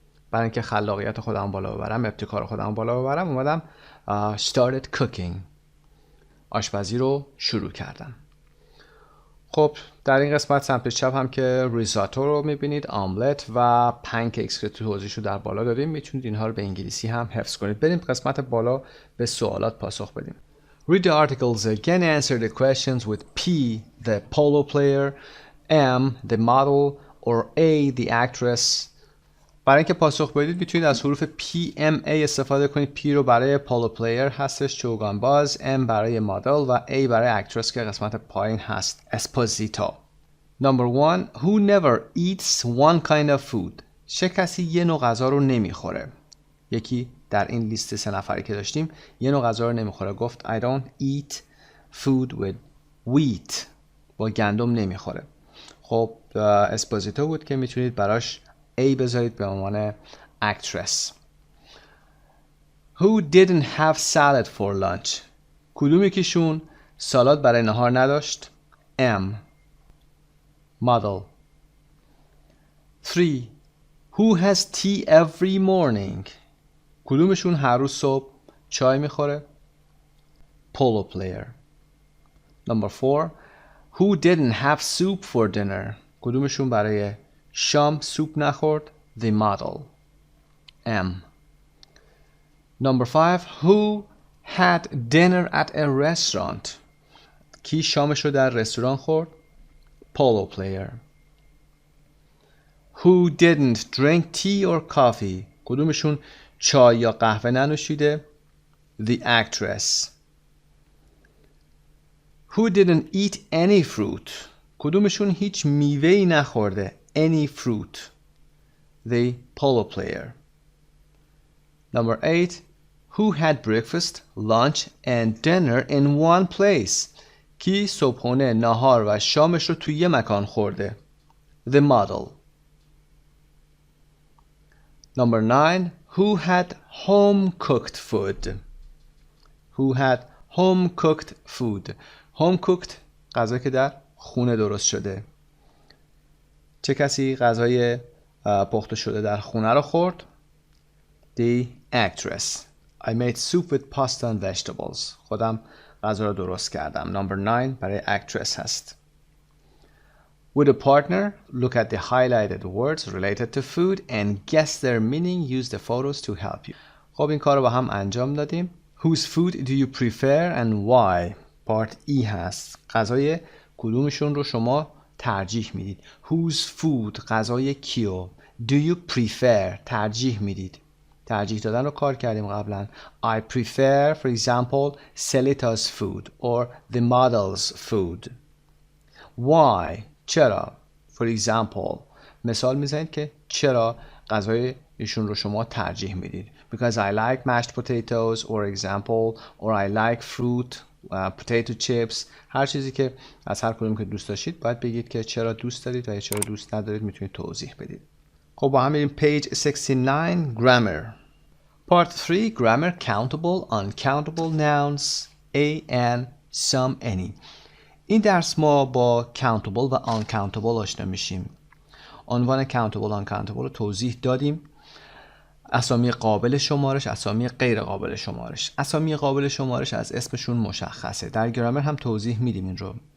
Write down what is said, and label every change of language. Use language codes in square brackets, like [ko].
[fa] برای اینکه خلاقیت خودم بالا ببرم، ابتکار خودم بالا ببرم، اومدم [en] started cooking [fa] آشپزی رو شروع کردم. خب در این قسمت سمت چپ هم که ریزاتو رو میبینید، آملت و پنکیکس که توضیحش رو در بالا دادیم. میتونید اینها رو به انگلیسی هم حفظ کنید. بریم قسمت بالا به سوالات پاسخ بدیم. [en] Read the articles again, answer the questions with P, the polo player, M, the model, or A, the actress. [fa] برای اینکه پاسخ بدید میتونید از حروف P, M, A استفاده کنید. P رو برای پولو پلیر هستش، چوگان باز. M برای مدل و A برای اکترس که قسمت پایین هست، اسپوزیتو. [en] Number 1. Who never eats one kind of food. [fa] چه کسی یه نوع غذا رو نمیخوره؟ یکی در این لیست 3 نفری که داشتیم یه نوع غذا رو نمیخوره. گفت [en] I don't eat food with wheat. [fa] با گندم نمیخوره. خب اسپوزیتو بود که میتونید براش A بذارید به عنوان actress. [en] Who didn't have salad for lunch. [fa] کدوم یکیشون سالاد برای نهار نداشت؟ M. [en] Model. 3. Who has tea every morning. [fa] کدومشون هر روز صبح چای میخوره؟ [en] Polo player. Number 4. Who didn't have soup for dinner. [fa] کدومشون برای شام سوپ نخورد؟ [en] The model. M. Number 5. Who had dinner at a restaurant. [fa] کی شامش رو در رستوران خورد؟ [en] Polo player. Who didn't drink tea or coffee. [fa] کدومشون چای یا قهوه ننوشیده؟ [en] The actress. Who didn't eat any fruit. [fa] کدومشون هیچ میوه‌ای نخورده؟ [en] Any fruit. The polo player. Number 8. Who had breakfast, lunch and dinner in one place. [fa] کی صبحونه، نهار و شامش رو توی یه مکان خورده؟ [en] The model. Number 9. Who had home-cooked food. Who had home-cooked food. [fa] Home-cooked غذا که در خونه درست شده. چه کسی غذای پخته شده در خونه رو خورد؟ [en] The actress. I made soup with pasta and vegetables. [fa] خودم غذا رو درست کردم. Number 9 برای actress هست. [en] With a partner, look at the highlighted words related to food and guess their meaning. Use the photos to help you. [fa] خب این کار رو با هم انجام دادیم. [en] Whose food do you prefer and why? Part E هست. [fa] غذای کدومشون رو شما ترجیح میدید؟ Whose food غذای کیو؟ [en] Do you prefer [fa] ترجیح میدید؟ ترجیح دادن رو کار کردیم قبلا. [en] I prefer for example Selita's food or the model's food. [fa] Why؟ چرا؟ [en] For example [fa] مثال میزنید که چرا غذای ایشون رو شما ترجیح میدید. [en] Because I like mashed potatoes or example or I like fruit, potato chips. [fa] هر چیزی که از هر کدوم که دوست داشتید باید بگید که چرا دوست دارید و چرا دوست ندارید، میتونید توضیح بدید. خب با هم بریم [en] page 69 grammar. Part 3 grammar countable uncountable nouns a and some any. [fa] این درس ما با countable و uncountable آشنا میشیم. عنوان countable uncountable رو توضیح دادیم. اسامی قابل شمارش، اسامی غیر قابل شمارش. اسامی قابل شمارش از اسمشون مشخصه. در گرامر هم توضیح میدیم این رو.